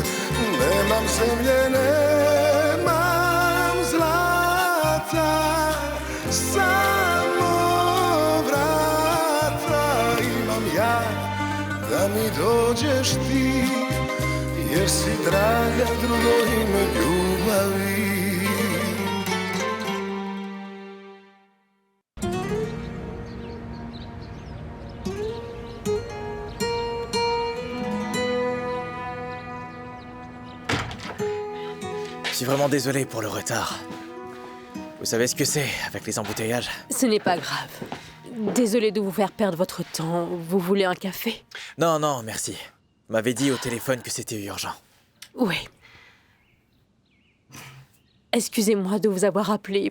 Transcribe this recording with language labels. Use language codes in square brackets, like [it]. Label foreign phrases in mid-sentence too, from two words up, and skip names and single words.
[sr] Nemam zemlje, nemam zlata, samo vrata imam ja, da mi dođeš ti, jer si draga drugo ime ljubavi. [fr] Je suis vraiment désolé pour le retard. Vous savez ce que c'est avec les embouteillages? Ce n'est pas grave. Désolé de vous faire perdre votre temps. Vous voulez un café? Non, non, merci. Vous m'avez dit au téléphone que c'était urgent. Oui. Excusez-moi de vous avoir appelé.